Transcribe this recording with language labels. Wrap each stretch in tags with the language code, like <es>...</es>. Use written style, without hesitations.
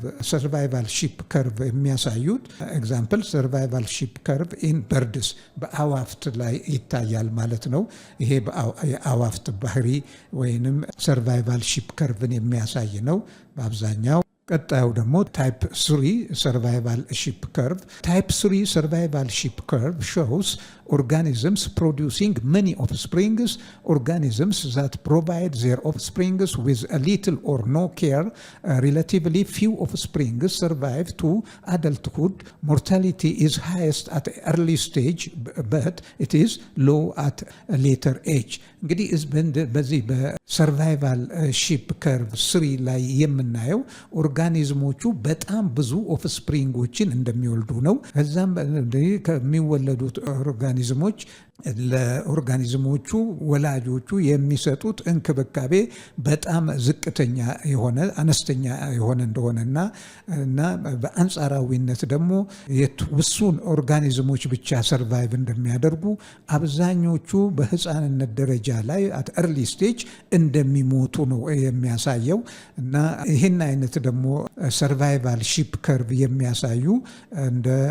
<am>ሰርቫይቫል ሺፕ ከርቭ የሚያሳዩት ኤግዛምፕል ሰርቫይቫል ሺፕ ከርቭ ኢን በርድስ በአዋፍት ላይ ይታያል ማለት ነው። ይሄ የአዋፍት ባህሪ ወይንም ሰርቫይቫል ሺፕ ከርቭን የሚያሳይ ነው በአብዛኛው። ቀጣዩ ደግሞ ታይፕ 3 ሰርቫይቫል ሺፕ ከርቭ። ታይፕ 3 ሰርቫይቫል ሺፕ ከርቭ</am> <en>shows organisms producing many offsprings. Organisms that provide their offsprings with a little or no care, relatively few offsprings survive to adulthood. Mortality is highest at an early stage, but it is low at a later age.</en> <am>እንግዲህ በዚህ በሰርቫይቫል ሺፕ ከርቭ 3 ላይ የምናየው ኦርጋኒዝሞቹ በጣም ብዙ ኦፍስፕሪንጎችን እንደሚወልዱ ነው። ከዛም ከሚወለዱት ኦርጋኒዝሞች ለኦርጋኒዝሞቹ ወላጆቹ የሚሰጡት እንክብካቤ በጣም ዝቅተኛ የሆነ አነስተኛ የሆነ እንደሆነና በአንጻራዊነት ደግሞ ውሱን ኦርጋኒዝሞች ብቻ ሰርቫይቭ እንደሚያደርጉ አብዛኞቹ በህፃንነት ደረጃ ላይ አት ኤርሊ ስቴጅ እንደሚሞቱ ነው የሚያሳየው። እና ይህን አይነት ደግሞ ሰርቫይቫል ሺፕ ከርቭ የሚያሳዩ እንደ</am>